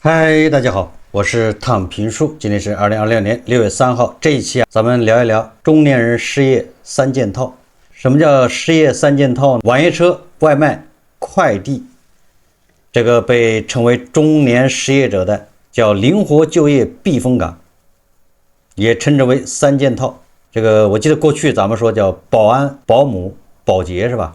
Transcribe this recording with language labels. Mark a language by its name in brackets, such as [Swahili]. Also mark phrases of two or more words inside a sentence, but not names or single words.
[Chinese] 嗨，大家好，我是躺平叔，今天是2026年6月3號。這一期咱們聊一聊中年人失業三件套。什麼叫失業三件套呢？網約車、外賣、快遞，這個被稱為中年失業者的叫靈活就業避風港，也稱之為三件套。這個我記得過去咱們說叫保安、保姆、保潔是吧？